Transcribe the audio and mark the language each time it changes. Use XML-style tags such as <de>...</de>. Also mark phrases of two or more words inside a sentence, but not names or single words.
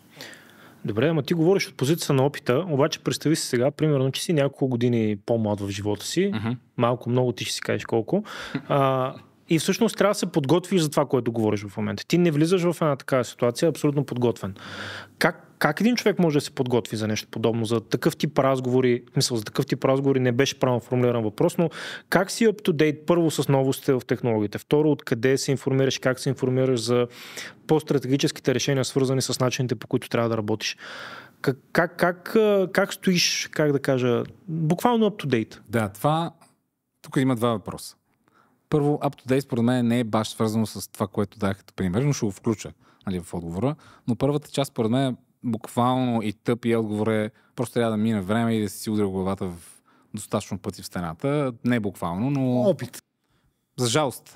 <bg>Добре, ама ти говориш от позицията на опита, обаче представи си сега, примерно, че си няколко години по-млад в живота си, малко, много ти ще си кажеш колко, и всъщност трябва да се подготвиш за това, което говориш в момента. Ти не влизаш в една такава ситуация, абсолютно подготвен. Как един човек може да се подготви за нещо подобно, за такъв тип разговори, за такъв тип разговори не беше правилно формулиран въпрос, но как си</bg> <en>up to date</en> <bg>първо с новостите в технологиите, второ откъде се информираш, как се информираш за по-стратегическите решения, свързани с начините, по които трябва да работиш. Как стоиш, как да кажа, буквално</bg> <en>up to date?</en> <bg>Да, тук има 2 въпроса. Първо,</bg> <en>up to date</en> <bg>според мен не е баш свързано с това, което дах като пример, но ще го включа в отговора. Но първата част според мен буквално и тъпи отговор е просто трябва да мине време и да си удря главата в достатъчно пъти в стената. Не буквално, но... Опит. За жалост.</bg>